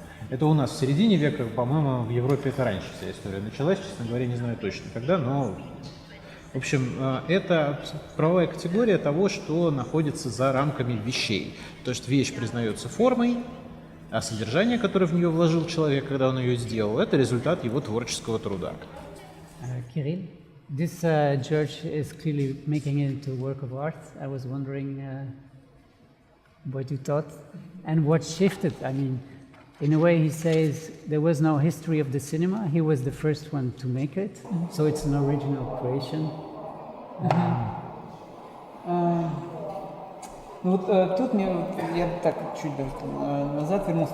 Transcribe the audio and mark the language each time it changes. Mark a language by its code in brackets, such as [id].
[ru] Это у нас в середине века, по-моему, в Европе это раньше вся история началась, честно говоря, не знаю точно когда, но... В общем, это правовая категория того, что находится за рамками вещей. То есть вещь признается формой, а содержание, которое в нее вложил человек, когда он ее сделал, это результат его творческого труда. [en] Kirill, this church is clearly making it into a work of art. I was wondering what you thought and what shifted. I mean, in a way, he says there was no history of the cinema. He was the first one to make it, so it's an original creation. [ru] Тут я так чуть даже назад вернулся.